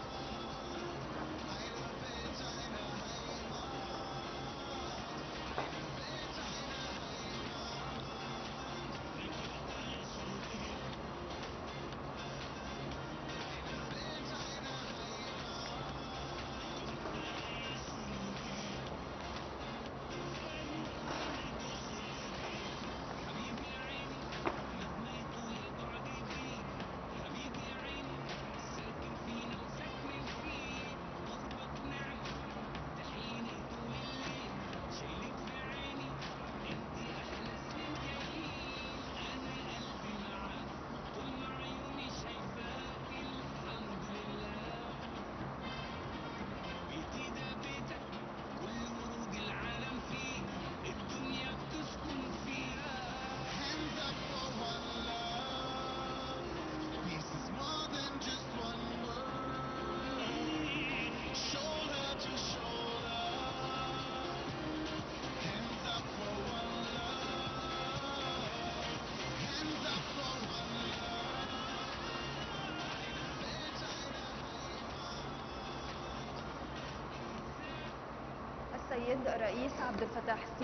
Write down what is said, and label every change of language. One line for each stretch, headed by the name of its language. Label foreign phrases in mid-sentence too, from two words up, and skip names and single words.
German: Eine Welt, eine Heimat. Eine Welt, eine Heimat. Eine Welt, eine Heimat.
Arabic: حبيبي يا عيني مهما يطول البعد يطير حبيبي يا عيني ساكن فينا وساكنين فيه قربك نعمة تحيني طول الليل شايلك في عيني انتي احلى سنين جايين انا قلبي معاك طول ما عيوني شايفاكي الحمد لله بيتي ده بيتك كل ورود العالم فيه الدنيا بتسكن فيها
English: Hands up for one love. Peace is more than just one word. Shoulder to shoulder. Hands up for one love. Hands up for one love.
German: Eine Welt, eine Heimat.
Arabic: السيد الرئيس عبد الفتاح السيسي